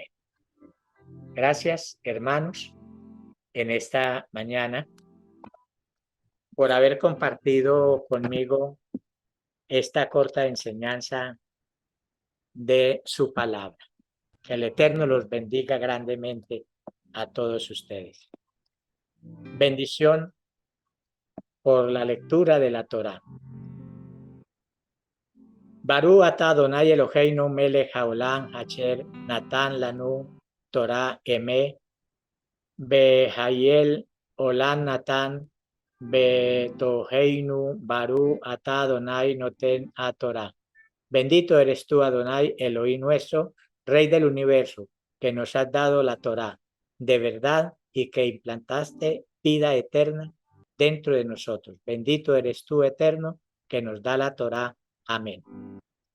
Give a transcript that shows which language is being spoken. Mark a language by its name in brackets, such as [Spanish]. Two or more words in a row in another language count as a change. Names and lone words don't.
[Spanish] Gracias, hermanos, en esta mañana por haber compartido conmigo esta corta enseñanza de su palabra. Que el Eterno los bendiga grandemente a todos ustedes. Bendición por la lectura de la Torá. [Hebrew] ברוך אתה אדוני אלוהינו מלך העולם אשר נתן לנו תורת אמת וחיי עולם נטע בתוכנו ברוך אתה אדוני נותן התורה. [Spanish] Bendito eres tú, Adonai, Elohim nuestro, Rey del universo, que nos has dado la Torá de verdad y que implantaste vida eterna dentro de nosotros. Bendito eres tú, Eterno, que nos da la Torá.